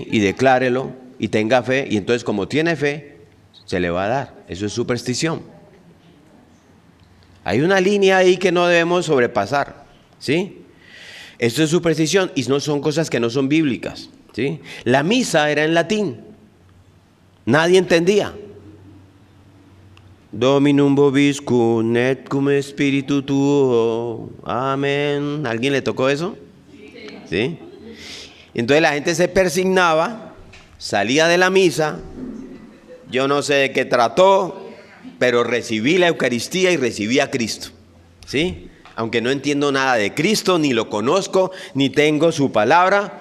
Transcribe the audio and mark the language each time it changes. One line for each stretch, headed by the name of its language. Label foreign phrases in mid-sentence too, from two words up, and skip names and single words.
Spanish: Y declárelo y tenga fe, y entonces como tiene fe, se le va a dar. Eso es superstición. Hay una línea ahí que no debemos sobrepasar, ¿sí? Esto es superstición y no son cosas que no son bíblicas, ¿sí? La misa era en latín. Nadie entendía.
Latin: Dominum vobiscum et cum spiritu tuo.
Spanish: Amén. ¿Alguien le tocó eso? ¿Sí? Entonces la gente se persignaba, salía de la misa. Yo no sé de qué trató, pero recibí la Eucaristía y recibí a Cristo. ¿Sí? Aunque no entiendo nada de Cristo, ni lo conozco, ni tengo su palabra.